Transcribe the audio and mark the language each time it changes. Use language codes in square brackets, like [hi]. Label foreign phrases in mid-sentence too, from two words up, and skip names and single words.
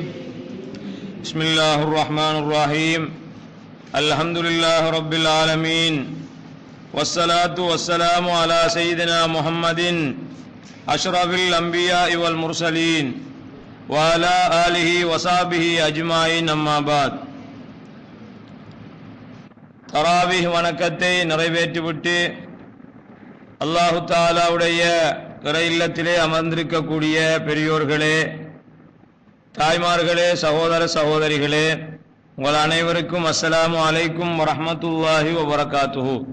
[ar] بسم الله الرحمن الرحيم. الحمد لله رب العالمين والصلاة والسلام على سيدنا محمد أشرف الأنبياء والمرسلين وعلى آله وصحبه أجمعين. أما بعد. [ta] தராவீஹ் வணக்கத்தை நிறைவேற்றிவிட்டு [ar] الله تعالى [ta] இறை இல்லத்திலே அமர்ந்திருக்கக்கூடிய பெரியோர்களே, தாய்மார்களே, சகோதர சகோதரிகளே, உங்கள் அனைவருக்கும் [ar] السلام عليكم ورحمة الله وبركاته.